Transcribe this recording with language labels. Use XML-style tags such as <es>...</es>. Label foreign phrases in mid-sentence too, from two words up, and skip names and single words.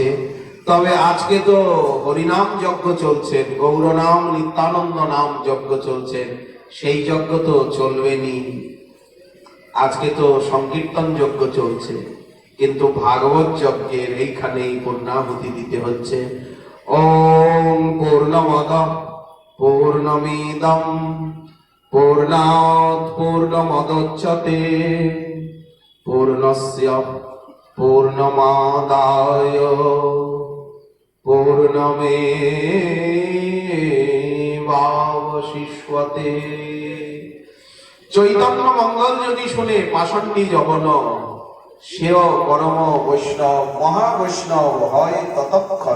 <bn>তবে আজকে তো হরিনাম যজ্ঞ চলছেন, গৌরনাম নিত্যানন্দ নাম যজ্ঞ চলছেন, সেই যজ্ঞ তো চলবেনি। আজকে তো সংকীর্তন যজ্ঞ চলছে, কিন্তু ভাগবত যজ্ঞের এইখানেই পূর্ণাহুতি দিতে হচ্ছে।</bn> <sa>ওম পূর্ণমদ পূর্ণমিদম পূর্ণাৎ পূর্ণমদচ্যতে পূর্ণস্য পূর্ণমাদায় পূর্ণমেবাবশিষ্যতে।</sa> <bn>চৈতন্য মঙ্গল যদি শুনে পাষণ্ডী জগন, সেও পরম বৈষ্ণব মহাবৈষ্ণব হয় ততক্ষণ।</bn>